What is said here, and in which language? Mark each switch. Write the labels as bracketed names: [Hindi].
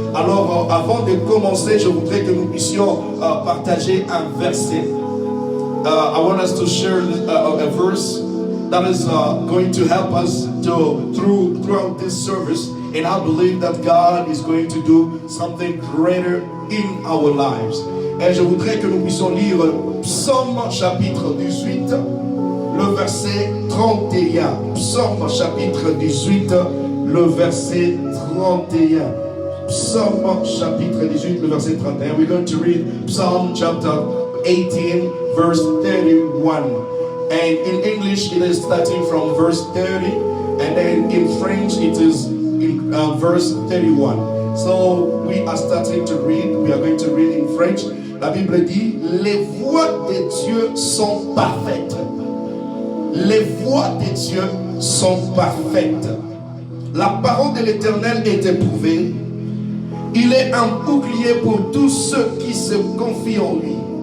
[French] Alors, avant de commencer, je voudrais que nous puissions partager un verset. [English] I want us to share a verse that is going to help us throughout this service. And I believe that God is going to do something greater in our lives. [French] Et je voudrais que nous puissions lire Psaume chapitre 18, le verset 31. Psaume chapitre 18, le verset 31. Psaume chapitre 18, le verset 31. [English] We're going to read Psalm chapter 18, verse 31. And in English, it is starting from verse 30. And then in French, it is in verse 31. So we are starting to read. We are going to read in French. [French] La Bible dit, les voies de Dieu sont parfaites. Les voies de Dieu sont parfaites. La parole de l'Éternel est éprouvée Il est un bouclier pour tous ceux qui se confient en lui.